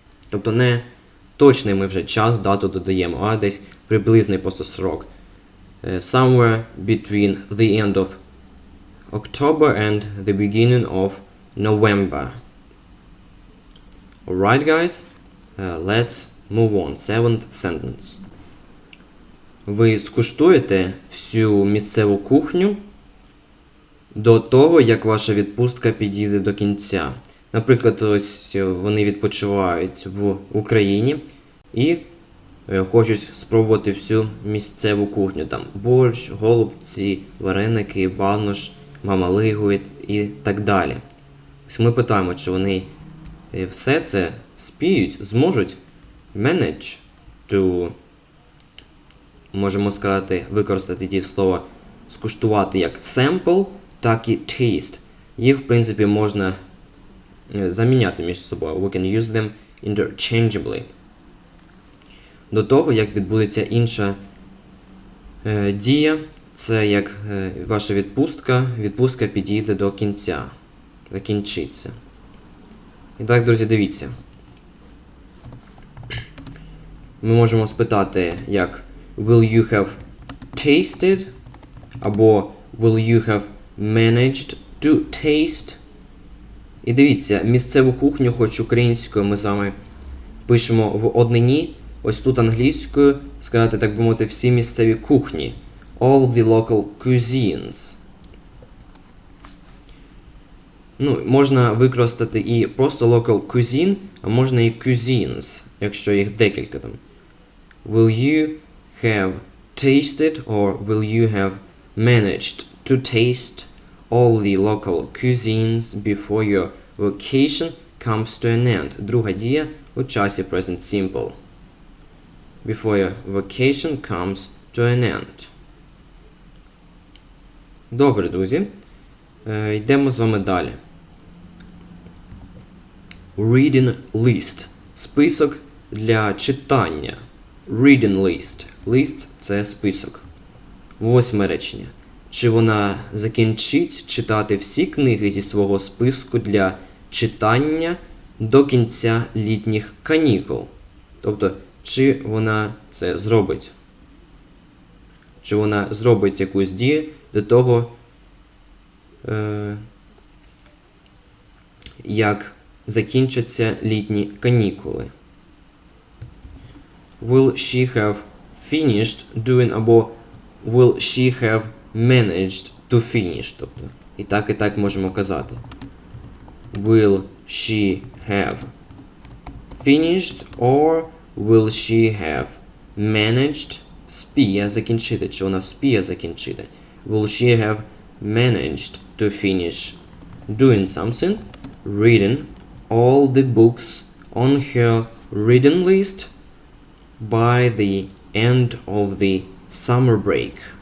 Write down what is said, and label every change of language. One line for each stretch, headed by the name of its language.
Ukrainian: Тобто не точний ми вже час, дату додаємо, а десь приблизний просто срок.
English: Somewhere between the end of October and the beginning of November. Alright, guys, let's move on. 7th sentence.
Ukrainian: Ви скуштуєте всю місцеву кухню до того, як ваша відпустка підійде до кінця. Наприклад, ось вони відпочивають в Україні і хочуть спробувати всю місцеву кухню. Там борщ, голубці, вареники, банош, мамалигу і так далі. Ось ми питаємо, чи вони все це спіють, зможуть
English: manage to,
Ukrainian: можемо сказати, використати дієслово скуштувати як sample, так і taste. Їх, в принципі, можна заміняти між собою.
English: We can use them interchangeably.
Ukrainian: До того, як відбудеться інша дія, це як ваша відпустка підійде до кінця, закінчиться. І так, друзі, дивіться. Ми можемо спитати, як
English: will you have tasted,
Ukrainian: або
English: will you have managed to taste.
Ukrainian: І дивіться, місцеву кухню, хоч українською, ми з вами пишемо в однині. Ось тут англійською сказати, так би мовити, всі місцеві кухні.
English: All the local cuisines.
Ukrainian: Ну, можна використати і просто local cuisine, а можна і cuisines, якщо їх декілька там.
English: Will you have tasted or will you have managed to taste all the local cuisines before your vacation comes to an end?
Ukrainian: Друга дія у часі present simple.
English: Before your vacation comes to an end.
Ukrainian: Добре, друзі. Йдемо з вами далі.
English: Reading list.
Ukrainian: Список для читання.
English: Reading list.
Ukrainian: List – це список. 8 речення. Чи вона закінчить читати всі книги зі свого списку для читання до кінця літніх канікул? Тобто, чи вона це зробить? Чи вона зробить якусь дію до того, як закінчаться літні канікули?
English: Will she have finished doing,
Ukrainian: або
English: will she have managed to finish?
Ukrainian: Тобто, і так можемо казати.
English: Will she have finished or will she have managed
Ukrainian: вспіє закінчити, чи вона вспіє закінчити.
English: Will she have managed to finish doing something? Reading all the books on her reading list by the end of the summer break.